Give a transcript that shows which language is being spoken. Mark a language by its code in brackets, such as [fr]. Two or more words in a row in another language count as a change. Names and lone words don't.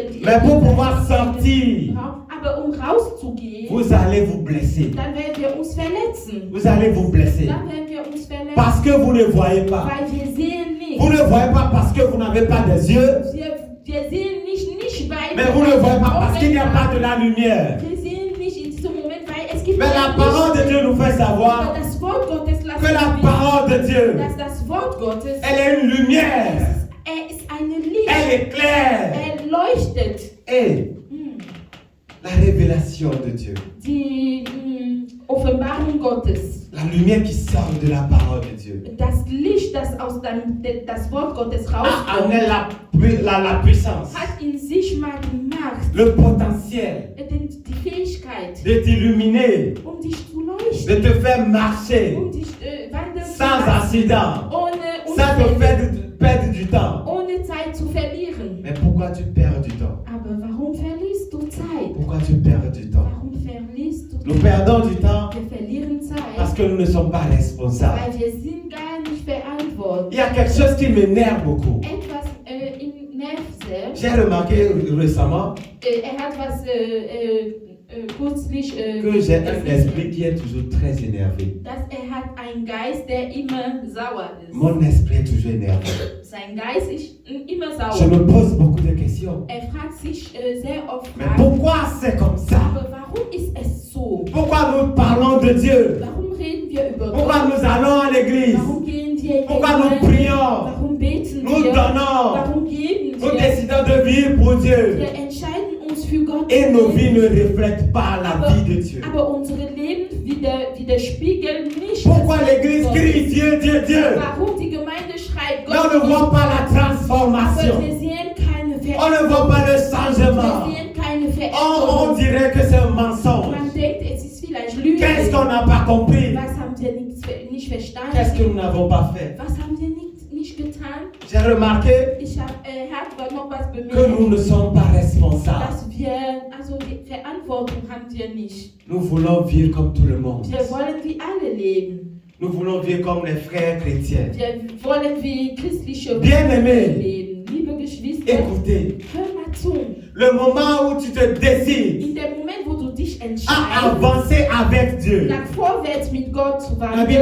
[fr] mais pour pouvoir sortir, [de] aber rauszugehen, [fr] vous allez vous blesser. [de] dann werden wir uns verletzen. [fr] Vous allez vous blesser. [de] Dann werden wir uns verletzen, [fr] Parce que vous ne voyez pas. [de] weil wir sehen nicht. [fr] Vous ne voyez pas parce que vous n'avez pas des yeux, [de] Wir sehen nicht, weil [fr] mais vous ne voyez pas parce qu'il n'y a pas de la lumière. [de] Wir sehen nicht in diesem Moment, weil es gibt [fr] Mais la [de] kein [fr] parole de [de] Licht. [fr] Dieu nous fait savoir [de] Aber das Wort Gottes lässt [fr] que la [de] uns [fr] parole de Dieu, [de] wissen, dass das Wort Gottes [fr] elle est une lumière, [de] ist eine Licht. [fr] elle est claire. [de] Leuchtet. [fr] Et la révélation de Dieu, [de] Offenbarung Gottes. [fr] La lumière qui sort de la parole de Dieu. [de] Das Licht, das aus das Wort Gottes [fr] A [de] rauskommt, [fr] la puissance, [de] hat in sich mal die Macht, [fr] le potentiel [de] die Fähigkeit, [fr] de t'illuminer, [de] dich zu [fr] de [de] leuchten, [fr] te faire marcher [de] dich wandeln zu [fr] sans [de] lassen, [fr] accident, [de] ohne [fr] sans te [de] Unfälle, [fr] faire perdre du temps. [de] ohne Zeit zu verlieren. [fr] Mais pourquoi tu perds du temps? [de] Aber warum verlierst du Zeit? [fr] Pourquoi tu perds du temps? [de] Warum verlierst du [fr] Nous [de] Zeit? [fr] perdons du temps [de] Wir verlieren [fr] parce [de] Zeit, [fr] que nous ne sommes pas responsables. [de] weil wir sind gar nicht verantwortlich. [fr] Il y a quelque chose qui m'énerve beaucoup. [de] Etwas im Nerv sehr. [fr] J'ai remarqué récemment [de] Hat was kürzlich [fr] que j'ai un esprit qui est toujours très énervé. [de] dass hat einen Geist, der immer sauer ist. [fr] Mon esprit est toujours énervé. [de] Sein Geist ist immer [fr] Je [de] sauer. [fr] me pose beaucoup de questions. [de] Fragt sich sehr oft [fr] Mais [de] Fragen. [fr] pourquoi c'est comme ça? [de] Aber warum ist es so? [fr] Pourquoi nous parlons de Dieu? [de] Warum reden wir über [fr] Pourquoi [de] Gott? [fr] nous allons à l'église? [de] Warum gehen wir in die [fr] Pourquoi nous [de] Gemeinde? [fr] prions? [de] Warum beten [fr] Nous [de] wir? [fr] donnons? [de] Warum geben [fr] Nous [de] wir? [fr] décidons de vivre pour Dieu. [de] Wir entscheiden uns für Gott. [fr] Et nos vies ne reflètent pas la [de] aber, [fr] vie de Dieu. [de] aber unsere Leben widerspiegeln nicht. [fr] Pourquoi [de] das [fr] l'église [de] Gott. [fr] crie Dieu, Dieu, Dieu? [de] Warum die Gemeinde schreit [fr] Mais [de] Gott? [fr] on ne voit pas la [de] Aber [fr] transformation. [de] wir sehen keine [fr] On ne voit pas le changement. [de] Wir sehen keine [fr] On [de] Veränderung. [fr] dirait que c'est un mensonge. [de] Man denkt, es ist vielleicht Lüge. [fr] Qu'est-ce qu'on n'a pas compris? [de] Was haben wir nicht verstanden? [fr] Qu'est-ce que nous n'avons pas fait? [de] Was haben wir nicht getan? [fr] J'ai remarqué [de] Ich habe noch was [fr] que [de] bemerkt, [fr] nous ne sommes pas responsables. [de] dass also die Verantwortung haben wir nicht. [fr] Nous voulons vivre comme tout le monde. [de] Wir wollen wie alle leben. [fr] Nous voulons vivre comme les frères chrétiens. [de] Wir wollen wie christliche [fr] Bien-aimés, [de] leben. Liebe Geschwister, [fr] écoutez, [de] hör mal zu. [fr] le moment où tu te décides [de] In dem Moment, wo du dich [fr] à [de] entscheidest, [fr] avancer avec Dieu, [de] nach vorwärts mit Gott zu [fr] la Bible